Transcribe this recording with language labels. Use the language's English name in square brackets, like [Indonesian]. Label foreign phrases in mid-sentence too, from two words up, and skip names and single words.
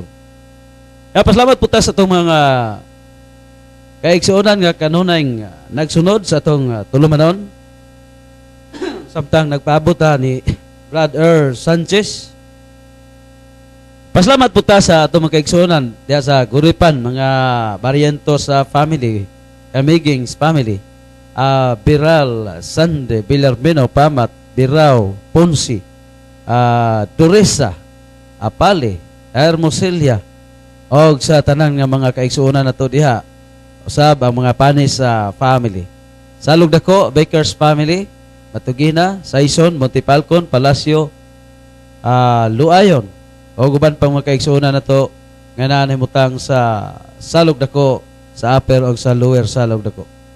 [Cebuano] Pasalamat po ta sa itong mga kaigsuonan nga kanunay nagsunod sa itong tulumanon. Samtang nagpaabot ni Brad Sanchez. Pasalamat po ta sa itong mga kaigsuonan diya sa Guripan, mga Barriento sa family, Amigings family, Biral, Sande, Villarmeno, Pamat, Birao, Ponsi, Duresa, Apale, Hermosilya, og sa tanan nga mga kaigsuonan nato diha. Usab ang mga panis sa family. Salug dako, Bakers family, Matugina, Saison, Montipalcon, Palacio, Luayon. O guban pang mga kaigsuonan nato nga nanahimutang sa Salug dako, sa Upper o sa Lower Salug dako.